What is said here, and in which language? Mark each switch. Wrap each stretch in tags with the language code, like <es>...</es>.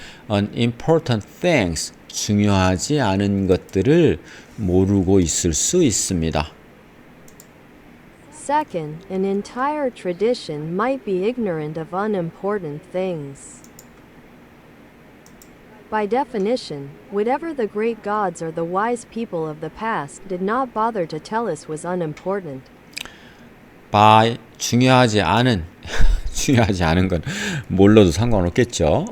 <en>unimportant things,</en> <ko>중요하지 않은 것들을 모르고 있을 수 있습니다.</ko> <en>Second, an entire tradition might be ignorant of unimportant things. By definition, whatever the great gods or the wise people of the past did not bother to tell us was unimportant.</en> <ko>by, 중요하지 않은 건 몰라도 상관없겠죠.</ko>